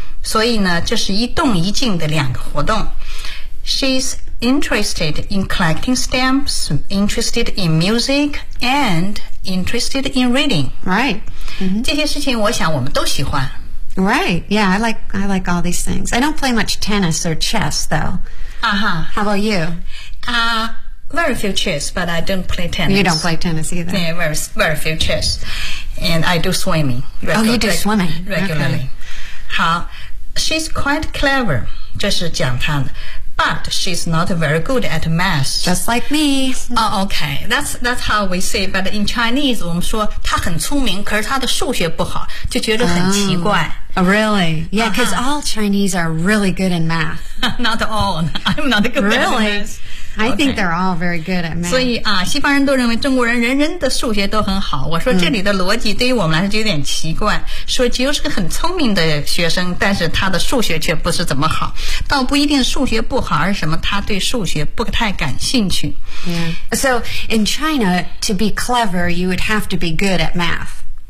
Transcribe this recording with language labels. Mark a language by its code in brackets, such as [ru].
[zh] 所以呢，这是一动一静的两个活动。 [en] She'sinterested in collecting stamps, interested in music, and interested in reading. Right.、 Mm-hmm. [zh] 这些事情我想我们都喜欢。 [en] Right. Yeah, I like all these things. I don't play much tennis or chess, though. Uh-huh. How about you? Very few chess, but I don't play tennis. You don't play tennis either. Yeah, very few chess. And I do swimming. You do swimming. Regularly.、 Okay. [zh] 好 [en] She's quite clever. [zh] 这是讲她的。 [en] But she's not very good at math. Just like me. Oh, okay. That's how we say. But in Chinese, [zh] 我们说她很聪明，可是她的数学不好，就觉得很奇怪。 [en] Oh, really? Yeah, because、uh-huh. all Chinese are really good in math. Not all. I'm not good、 really? at math. Really? I think they're all very good at math. [zh] 所以啊，西方人都认为中国人人人的数学都很好。我说这里的逻辑对于我们来说就有点奇怪。说吉欧是个很聪明的学生，但是他的数学却不是怎么好。倒不一定数学不好，而是什么他对数学不太感兴趣。 [en] Yeah. So in China, to be clever, you would have to be good at math.